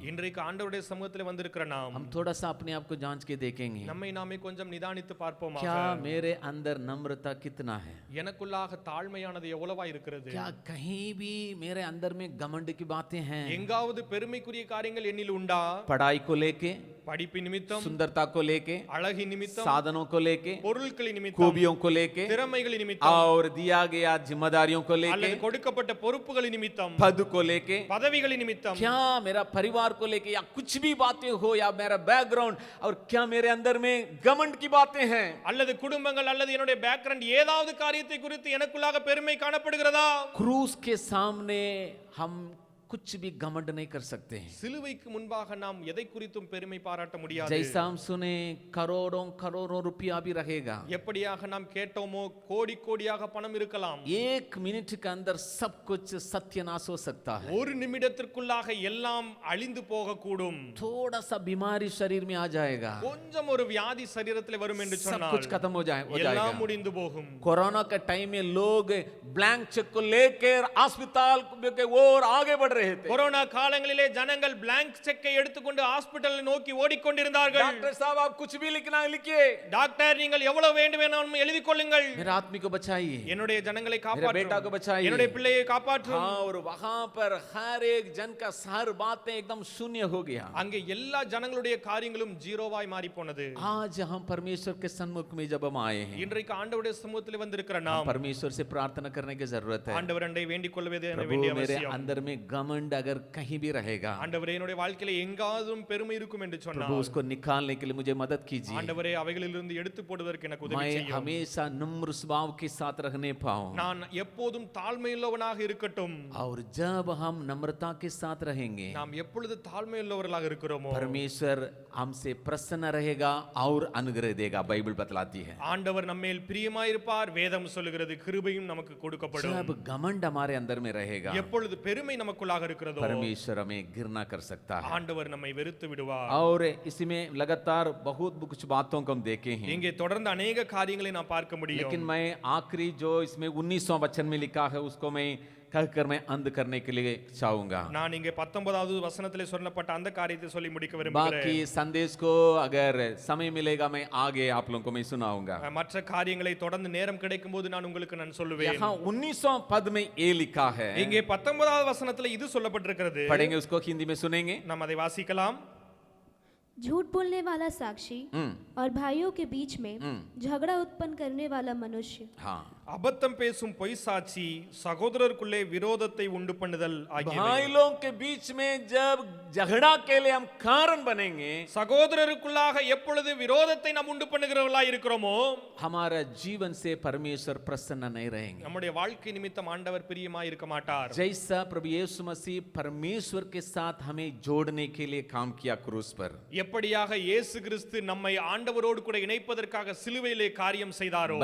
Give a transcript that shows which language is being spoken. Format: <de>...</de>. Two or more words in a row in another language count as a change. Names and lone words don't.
<ta>இன்றைக்கு ஆண்டவருடைய சமூகத்திலே வந்திருக்கிற நாம்</ta> <hi>हम थोड़ा सा अपने आप को जांच के देखेंगे,</hi> <ta>நம்மை நாமே கொஞ்சம் நிதானித்து பார்ப்போமாக.</ta> <hi>क्या मेरे अंदर नम्रता कितना है,</hi> <ta>எனக்குள்ளாக தாழ்மையானது எவ்வளவா இருக்கிறது,</ta> <hi>क्या कहीं भी मेरे अंदर में घमंड की बातें हैं।</hi> <ta>எங்காவது பெருமைக்குரிய காரியங்கள் என்னில் உண்டா?</ta> <hi>पढ़ाई को लेके,</hi> <ta>படிப்பு நிமித்தம்,</ta> <hi>सुंदरता को लेके,</hi> <ta>அழகி நிமித்தம்,</ta> <hi>साधनों को लेके,</hi> <ta>பொருட்களின் நிமித்தம்,</ta> <hi>खूबियों को लेके</hi> <ta>திறமைகளின் நிமித்தம்,</ta> <hi>और दिया गया जिम्मेदारियों को लेके,</hi> <ta>அல்லது கொடுக்கப்பட்ட பொறுப்புகளின் நிமித்தம்,</ta> <hi>पद को लेके,</hi> <ta>பதவிகளின் நிமித்தம்,</ta> <hi>क्या मेरा परिवार को लेके या कुछ भी बातें हो या मेरा बैकग्राउंड, और क्या मेरे अंदर में घमंड की बातें हैं।</hi> <ta>அல்லது குடும்பங்கள் அல்லது என்னுடைய பேக்ரவுண்ட் ஏதாவது காரியத்தை குறித்து எனக்குள்ளாக பெருமை காணப்படுகிறதா?</ta> <hi>क्रूस के सामने हम कुछ भी घमंड नहीं कर सकते हैं।</hi> <ta>சிலுவைக்கு முன்பாக நாம் எதை குறித்தும் பெருமை பாராட்ட முடியாது.</ta> <hi>जैसा हम सुने करोड़ों करोड़ों रुपया भी रहेगा,</hi> <ta>எப்படியாக நாம் கேட்டோமோ கோடி கோடியாக பணம் இருக்கலாம்.</ta> <hi>एक मिनट के अंदर सब कुछ सत्यानाश हो सकता है।</hi> <ta>ஒரு நிமிடத்திற்குள்ளாக எல்லாம் அழிந்து போகக்கூடும்.</ta> <hi>थोड़ा सा बीमारी शरीर में आ जाएगा,</hi> <ta>கொஞ்சம் ஒரு வியாதி சரீரத்தில் வரும் என்று</ta> <hi>सब</hi> <ta>சொன்னால்</ta> <hi>कुछ खत्म हो जाएगा।</hi> <ta>எல்லாம் முடிந்து போகும்.</ta> <hi>कोरोना के टाइम में लोग</hi> <en>blank cheque</en> <hi>को लेकर अस्पताल के ओर आगे बढ़ रहे थे।</hi> <ta>கொரோனா காலங்களிலே ஜனங்கள்</ta> <en>blank cheque</en> <ta>எடுத்துக்கொண்டு ஹாஸ்பிடலை நோக்கி ஓடிக்கொண்டிருந்தார்கள்.</ta> <hi>डॉक्टर साहब आप कुछ भी लिखना है लिखिए,</hi> <ta>டாக்டர் நீங்கள் எவ்வளவு வேண்டுமானாலும் எழுதி கொள்ளுங்கள்.</ta> <hi>मेरे आदमी को बचाइए,</hi> <ta>என்னுடைய ஜனங்களை</ta> <hi>मेरे</hi> <ta>காப்பாற்றும்,</ta> <hi>बेटा को बचाइए,</hi> <ta>என்னுடைய பிள்ளையை காப்பாற்றும்.</ta> <hi>हाँ, और वहां पर हर एक जन का हर बातें एकदम शून्य हो गया।</hi> <ta>அங்கே எல்லா ஜனங்களுடைய காரியங்களும் ஜீரோவாய் மாறி போனது.</ta> <hi>आज हम परमेश्वर के सन्मुख में जब हम आए हैं,</hi> <ta>இன்றைக்கு ஆண்டவருடைய சமூகத்தில் வந்திருக்கிற நாம்</ta> <hi>परमेश्वर से प्रार्थना करने की जरूरत है।</hi> <ta>ஆண்டவர் அண்டை வேண்டிக் கொள்வது</ta> <hi>प्रभु</hi> <ta>வேண்டிய</ta> <hi>मेरे</hi> <ta>அவசியம்.</ta> <hi>अंदर में घमंड अगर कहीं भी रहेगा,</hi> <ta>ஆண்டவரே என்னுடைய வாழ்க்கையில எங்காவது பெருமை இருக்கும் என்று</ta> <hi>प्रभु</hi> <ta>சொன்னார்.</ta> <hi>उसको निकालने के लिए मुझे मदद कीजिए।</hi> <ta>ஆண்டவரே அவைகளிலிருந்து எடுத்து போடுவதற்கு எனக்கு உதவி</ta> <hi>मैं</hi> <ta>செய்யும்.</ta> <hi>हमेशा नम्र स्वभाव के साथ रहने पाऊं,</hi> <ta>நான் எப்போதும் தாழ்மையுள்ளவனாக இருக்கட்டும்.</ta> <hi>और जब हम नम्रता के साथ रहेंगे, நாம் எப்பொழுது தாழ்மையுள்ளவர்களாக இருக்கிறோமோ परमेश्वर हमसे प्रसन्न रहेगा और अनुग्रह देगा। बाइबल बतलाती है</hi> <ta>ஆண்டவர் நம்மேல் பிரியமாயிருப்பார். வேதம் சொல்லுகிறது கிருபையும் நமக்கு கொடுக்கப்படும்.</ta> <hi>जब घमंड हमारे अंदर में रहेगा,</hi> <ta>எப்பொழுது பெருமை நமக்குள்ளாக இருக்கிறதோ</ta> <hi>परमेश्वर हमें घृणा कर सकता है।</hi> <ta>ஆண்டவர் நம்மை வெறுத்து விடுவார்.</ta> <hi>और इसमें लगातार बहुत कुछ बातों को हम देखे हैं,</hi> <ta>இங்கே தொடர்ந்து अनेक காரியங்களை நாம் பார்க்க முடியும்.</ta> <hi>लेकिन मैं आखिरी जो इसमें 19वां वचन में लिखा है उसको मैं कहकर मैं अंत करने के लिए चाहूंगा।</hi> <ta>நான் இங்கே 19வது வசனத்திலே சொல்லப்பட்ட அந்த காரியத்தை சொல்லி முடிக்க விரும்புகிறேன்.</ta> <hi>बाकी संदेश को अगर समय मिलेगा मैं आगे आप लोगों को मैं सुनाऊंगा।</hi> <ta>மற்ற காரியங்களை தொடர்ந்து நேரம் கிடைக்கும் போது நான் உங்களுக்கு நான் சொல்லுவேன்.</ta> <hi>यहाँ 19वां पद में ये लिखा है,</hi> <ta>இங்கே 19வது வசனத்திலே இது சொல்லப்பட்டிருக்கிறது.</ta> <hi>पढ़ेंगे उसको, हिंदी में सुनेंगे।</hi> <ta>நாம் அதை வாசிக்கலாம்.</ta> <hi>झूठ बोलने वाला साक्षी और भाइयों के बीच में झगड़ा उत्पन्न करने वाला मनुष्य, हाँ,</hi> <ta>அபத்தம் பேசும் பொய் சாட்சி, சகோதரருக்குள்ளே விரோதத்தை உண்டு பண்ணுதல் ஆகியவை.</ta> <hi>भाई लोग के बीच में जब झगड़ा के लिए हम कारण बनेंगे,</hi> <ta>சகோதரருக்குள்ளாக எப்பொழுது விரோதத்தை நாம் உண்டு பண்ணுகிறவர்களாய் இருக்கிறோமோ</ta> <hi>हमारा जीवन से परमेश्वर प्रसन्न नहीं रहेंगे।</hi> <ta>நம்முடைய வாழ்க்கை நிமித்தம் ஆண்டவர் பிரியமாய் இருக்க மாட்டார்.</ta> <hi>जैसा प्रभु यीशु मसीह परमेश्वर के साथ हमें जोड़ने के लिए काम किया क्रूस पर,</hi> <ta>எப்படியாக இயேசு கிறிஸ்து நம்மை ஆண்டவரோடு கூட இணைப்பதற்காக சிலுவையிலே காரியம் செய்தாரோ</ta>